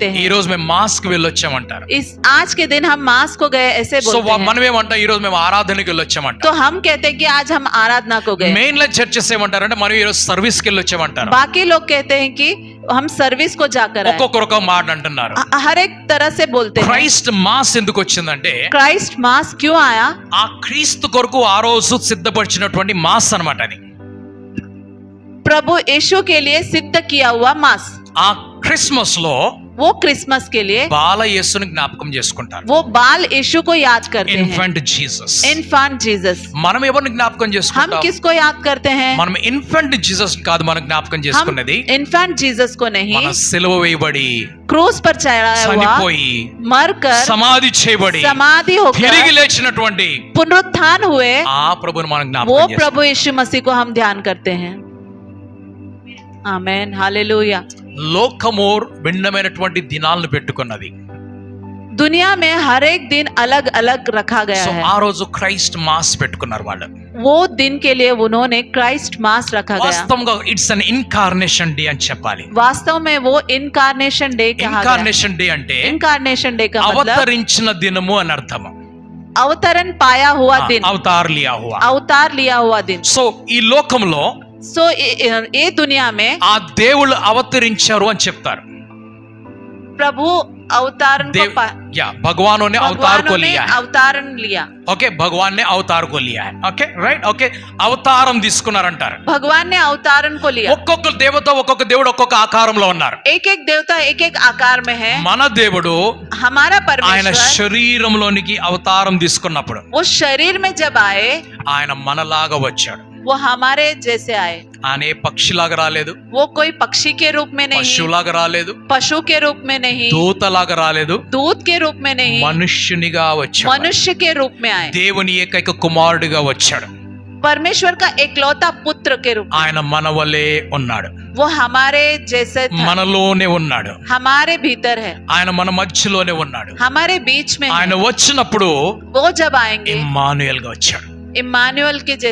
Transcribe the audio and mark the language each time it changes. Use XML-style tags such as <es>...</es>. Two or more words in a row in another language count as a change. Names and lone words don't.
<te>ఈ</te> <hi>हैं।</hi> <te>రోజు మేము మాస్ కి వెళ్ళొచ్చామంటారు.</te> <hi>इस आज के दिन हम मास को गए ऐसे</hi> <te>సో</te> <hi>बोलते हैं।</hi> <te>మనం ఏమంటాం? ఈ రోజు మేము ఆరాధనకి వెళ్ళొచ్చామంట.</te> <hi>तो हम कहते हैं कि आज हम आराधना को गए।</hi> <te>మెయిన్ లైన్ చర్చెస్ ఏమంటారంటే మనం ఈ రోజు సర్వీస్ కి వెళ్ళొచ్చామంటారు.</te> <hi>बाकी लोग कहते हैं कि हम सर्विस को जाकर आए।</hi> <te>ఒక్కొక్కరు ఒక మాట అంటున్నారు.</te> <hi>हर एक तरह से बोलते हैं।</hi> <te>క్రైస్ట్ మాస్ ఎందుకు వచ్చిందంటే</te> <hi>क्राइस्ट मास क्यों आया?</hi> <te>ఆ క్రీస్తు కొరకు ఆ రోజు సిద్ధపరిచినటువంటి మాస్ అన్నమాట అది.</te> <hi>प्रभु यीशु के लिए सिद्ध किया हुआ मास।</hi> <te>ఆ క్రిస్మస్ లో</te> <hi>वो क्रिसमस के लिए</hi> <te>బాల యేసుని జ్ఞాపకం చేసుకుంటారు.</te> <hi>वो बाल यीशु को याद करते हैं।</hi> <en>Infant Jesus. Infant Jesus.</en> <te>మనం ఎవరిని జ్ఞాపకం</te> <hi>हम</hi> <te>చేసుకుంటాం?</te> <hi>किसको याद करते हैं?</hi> <te>మనం</te> <en>Infant Jesus</en> <te>కాదు మనం జ్ఞాపకం</te> <hi>हम</hi> <te>చేసుకున్నది.</te> <en>Infant Jesus</en> <hi>को नहीं,</hi> <te>మన సిలువ వేయబడి</te> <hi>क्रूस पर चढ़ाया हुआ,</hi> <te>చనిపోయి</te> <hi>मरकर</hi> <te>సమాధి చేయబడి</te> <hi>समाधि</hi> <te>తిరిగి</te> <hi>होकर</hi> <te>లేచినటువంటి</te> <hi>पुनरुत्थान हुए,</hi> <te>ఆ ప్రభుని మనం</te> <hi>वो</hi> <te>జ్ఞాపకం చేసుకుంటాం.</te> <hi>प्रभु यीशु मसीह को हम ध्यान करते हैं। आमेन, हालेलुया।</hi> <te>లోకము భిన్నమైనటువంటి దినాలను పెట్టుకున్నది.</te> <hi>दुनिया में हर एक दिन अलग अलग रखा गया</hi> <te>సో</te> <hi>है।</hi> <te>ఆ రోజు క్రైస్ట్ మాస్ పెట్టుకున్నారు వాళ్ళు.</te> <hi>वो दिन के लिए उन्होंने क्राइस्ट मास रखा गया।</hi> <te>వాస్తవంగా</te> <en>It's an incarnation day</en> <te>అని చెప్పాలి.</te> <hi>वास्तव में वो</hi> <en>incarnation day</en> <hi>कहा गया।</hi> <en>incarnation day</en> <te>అంటే</te> <en>incarnation day</en> <hi>का मतलब</hi> <te>అవతరించిన దినము అని అర్థం.</te> <hi>अवतरण पाया हुआ दिन, अवतार लिया हुआ. अवतार लिया हुआ दिन।</hi> <te>సో ఈ లోకంలో</te> <hi>सो ये दुनिया में</hi> <te>ఆ దేవుళ్ళు అవతరించారు అని చెప్తారు.</te> <hi>प्रभु अवतारण को या भगवानों ने अवतार को लिया है. अवतारण लिया, ओके, भगवान ने अवतार को लिया है.</hi> <te>ఓకే, రైట్, ఓకే, అవతారం తీసుకున్నారంటారు.</te> <hi>भगवान ने अवतारण को लिया।</hi> <te>ఒక్కొక్క దేవత ఒక్కొక్క దేవుడు ఒక్కొక్క ఆకారంలో ఉన్నారు.</te> <hi>एक एक देवता एक एक आकार में है।</hi> <te>మన దేవుడు</te> <hi>हमारा</hi> <te>ఆయన</te> <hi>परमेश्वर</hi> <te>శరీరంలోనికి అవతారం తీసుకున్నప్పుడు</te> <hi>वो शरीर में जब आए</hi> <te>ఆయన మనలాగా వచ్చాడు.</te> <hi>वो हमारे जैसे आए।</hi> <te>ఆయన ఏ పక్షిలాగా రాలేదు,</te> <hi>वो कोई पक्षी के रूप में नहीं,</hi> <te>పశువులాగా రాలేదు,</te> <hi>पशु के रूप में नहीं,</hi> <te>దూతలాగా రాలేదు,</te> <hi>दूत के रूप में नहीं,</hi> <te>మనుష్యునిగా వచ్చాడు.</te> <hi>मनुष्य के रूप में आए।</hi> <te>దేవుని ఏకైక కుమారుడిగా వచ్చాడు.</te> <hi>परमेश्वर का एकलौता पुत्र के रूप में</hi> <te>ఆయన మన వలే ఉన్నాడు,</te> <hi>वो हमारे जैसे था,</hi> <te>మనలోనే ఉన్నాడు,</te> <hi>हमारे भीतर है,</hi> <te>ఆయన మన మధ్యలోనే ఉన్నాడు.</te> <hi>हमारे बीच में</hi> <te>ఆయన</te> <hi>है।</hi> <te>వచ్చినప్పుడు</te> <hi>वो जब आएंगे</hi> <te>ఇమ్మానుయేల్ గా వచ్చాడు.</te> <hi>इम्मानुएल के जैसे</hi>